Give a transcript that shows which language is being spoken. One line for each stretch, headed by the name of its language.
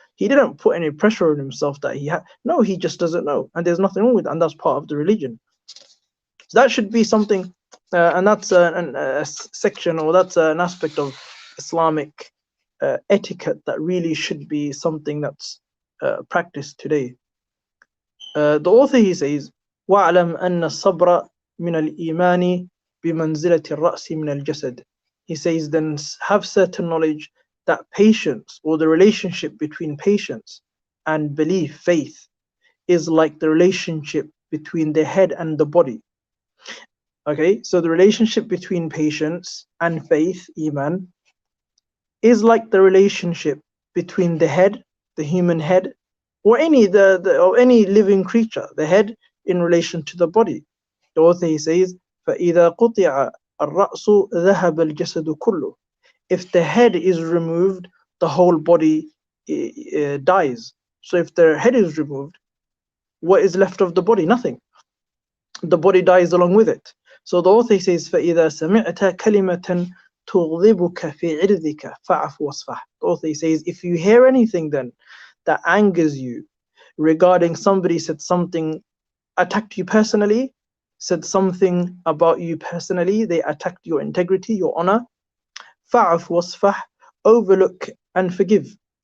English: He didn't put any pressure on himself that he had. No, he just doesn't know. And there's nothing wrong with that. And that's part of the religion. So that should be something, and that's a section, or that's an aspect of Islamic etiquette that really should be something that's practiced today. The author, he says,
Arabic: وَاعْلَمْ أَنَّ الصَّبْرَ مِنَ الْإِيمَانِ بِمَنْزِلَةِ الرَّأْسِ مِنَ الْجَسَدِ.
English: He says, then have certain knowledge that patience, or the relationship between patience and belief, faith, is like the relationship between the head and the body. Okay, so the relationship between patience and faith, iman, is like the relationship between the head, the human head, or any living creature, the head in relation to the body. The author, he says,
Arabic: فَإِذَا قُطِعَ الرَّأْسُ ذَهَبَ الْجَسَدُ كُلُّهُ.
English: If the head is removed, the whole body dies. So if the head is removed, what is left of the body? Nothing. The body dies along with it. So the author says,
Arabic: فَإِذَا سَمِعْتَ كَلِمَةً تُغْضِبُكَ فِي عِرْضِكَ فَعْفُ وَاصْفَحْ.
English: The author says, if you hear anything then that angers you regarding somebody said something, attacked you personally, said something about you personally, they attacked your integrity, your honor,
Arabic: فَعْفُ وَاصْفَحْ,
English: overlook and forgive.